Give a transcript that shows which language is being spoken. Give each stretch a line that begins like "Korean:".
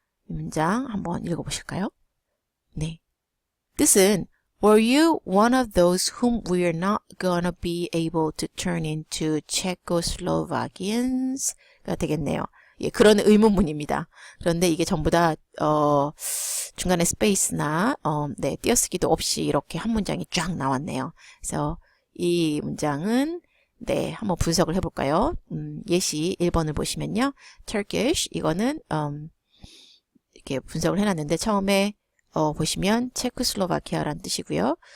Korean: 이 문장 한번 읽어보실까요? 네. 뜻은
English: Were you one of those whom we are not gonna be able to turn into Czechoslovakians?
Korean: 가 되겠네요. 예, 그런 의문문입니다. 그런데 이게 전부 다 중간에 스페이스나 네, 띄어쓰기도 없이 이렇게 한 문장이 쫙 나왔네요. 그래서 이 문장은 네, 한번 분석을 해볼까요? 예시 1번을 보시면요. Turkish, 이거는, 이렇게 분석을 해놨는데, 처음에, 보시면, 체코슬로바키아라는 뜻이고요.